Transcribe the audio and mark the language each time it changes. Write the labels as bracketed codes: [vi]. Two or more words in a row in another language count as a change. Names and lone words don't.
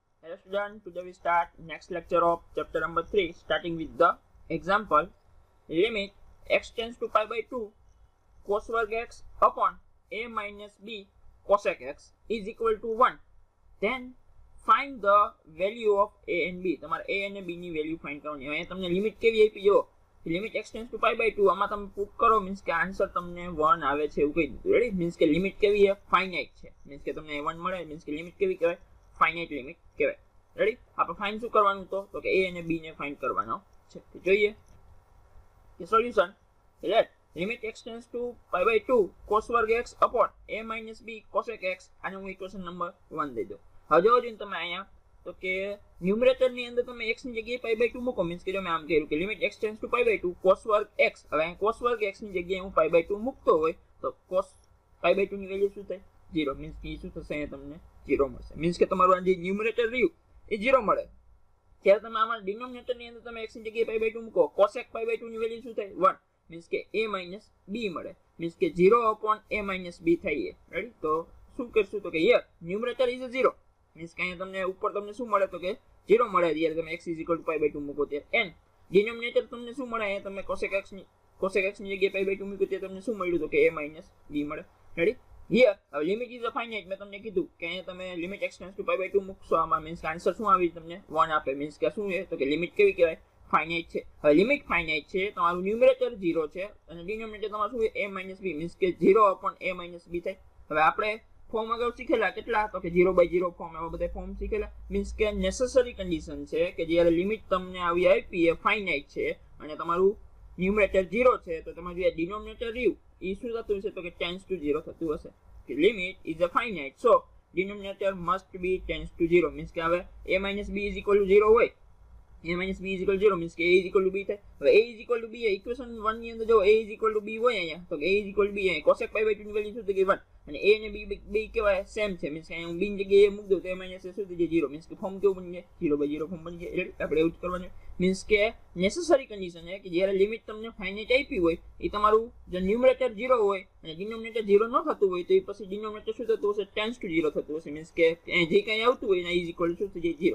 [en] Hello student, today we start next lecture of chapter number 3 starting with the example. Limit x tends to pi by 2 cos वर्ग x upon a minus b cosec x is equal to 1. Then find the value of a and b. [gu] તમારે a અને b ની [en] value find [gu] કરવાની. અહીંયા તમને લિમિટ કેવી આપી જો [en] limit x tends to pi by 2 [gu] આમાં તમે પુટ કરો મીન્સ કે આન્સર તમને 1 આવે છે એવું કહી દીધું. [en] ready means [gu] કે લિમિટ કેવી છે ફાઇનાઇટ છે મીન્સ કે તમને 1 મળે મીન્સ કે લિમિટ કેવી કહેવાય [en] finite limit [gu] કહેવાય. રેડી આપણે ફાઇન્ડ શું કરવાનું તો કે a અને b ને ફાઇન્ડ કરવાનો છે. જોઈએ કે [en] solution let limit x tends to pi by 2 cos [gu] વર્ગ [en] x upon a minus b cosec x [gu] આને હું [en] equation number 1 [gu] દઈ દઉં. હવે જોજો તમે અહીંયા તો કે ન્યુમરેટર ની અંદર તમે x ની જગ્યાએ [en] pi by 2 [gu] મૂકો મીન્સ કે જો મેં આમ કહ્યું કે [en] limit x tends to pi by 2 cos [gu] વર્ગ x. હવે અહીં cos વર્ગ x ની જગ્યાએ હું [en] pi by 2 [gu] મૂકતો હોય તો [en] cos pi by 2 [gu] ની વેલ્યુ શું થાય 0 મીન્સ કે શું થશે અહીંયા તમને 0 મળશે મીન્સ કે તમારું આ જે ન્યુમરેટર રહ્યું એ 0 મળે. ત્યારે તમે આમાં ડિનોમિનેટર ની અંદર તમે x ની જગ્યાએ [en] pi by 2 [gu] મૂકો [en] cosec pi by 2 [gu] ની વેલ્યુ શું થાય 1 મીન્સ કે [en] a minus b [gu] મળે મીન્સ કે [en] 0 upon a minus b [gu] થાય. રેડી તો શું કરશું તો કે [en] here numerator is 0 [gu] મીન્સ કે અહીંયા તમને ઉપર તમને શું મળે તો કે 0 મળે જ્યારે તમે [en] x pi by 2 [gu] મૂકો ત્યારે [en] and denominator [gu] તમને શું મળે અહીંયા તમે [en] cosec x [gu] ની જગ્યાએ [en] pi by 2 [gu] મૂકો ત્યારે તમને શું મળ્યું તો કે [en] a minus b [gu] મળે. [en] ready here [gu] હવે [en] limit is finite [gu] મેં તમને કીધું કે અહીંયા તમે [en] limit x tends to pi by 2 [gu] મૂકશો આમાં મીન્સ કે આન્સર શું આવી તમને 1 આપે મીન્સ કે શું છે તો કે લિમિટ કેવી કહેવાય ફાઇનાઇટ છે. હવે લિમિટ ફાઇનાઇટ છે તમારું ન્યુમરેટર 0 છે અને ડિનોમિનેટર તમારું શું છે [en] a minus b [gu] મીન્સ કે [en] 0 upon a minus b [gu] થાય. હવે આપણે ફોર્મ અગાઉ શીખેલા કેટલા તો કે 0/0 ફોર્મ એવા બધા ફોર્મ શીખેલા મીન્સ કે [en] necessary condition [gu] છે કે જ્યારે લિમિટ તમને આવી આપી એ ફાઇનાઇટ છે અને તમારું ન્યુમરેટર 0 છે તો તમારું જે ડિનોમિનેટર રહ્યું એ શું થતું હશે તો કે [en] tends to 0 [gu] થતું હશે કે [en] limit is a finite so denominator must be tends to 0 [gu] મીન્સ કે હવે [en] a minus b is equal to 0 [gu] હોય [en] a minus b is equal to 0 [gu] મીન્સ કે [en] a is equal to b [gu] થાય. હવે [en] a is equal to b [gu] ઇક્વેશન 1 ની અંદર જો [en] a is equal to b [gu] હોય અહીંયા તો [en] a is equal to b [gu] અહીંયા [en] cosec pi by 2 [gu] ની વેલ્યુ શું થઈ ગઈ 1 અને a અને b બે કેવાય સેમ છે મીન્સ કે હું b ની જગ્યાએ મૂક દઉં તો [en] a minus [gu] શું થઈ જાય 0 મીન્સ કે ફોર્મ કેવું બની જાય 0/0 ફોર્મ બની જાય. એટલે આપણે એવું જ કરવાનું મીન્સ કે [en] necessary condition [gu] છે કે જ્યારે લિમિટ તમને ફાઇનાઇટ આપી હોય એ તમારું જે ન્યુમરેટર 0 હોય અને ડિનોમિનેટર 0 ન થતું હોય તો એ પછી ડિનોમિનેટર શું થતું હશે [en] tends to 0 [gu] થતું હશે મીન્સ કે જે કંઈ આવતું હોય એના [en] is equal [gu] શું થઈ જાય 0.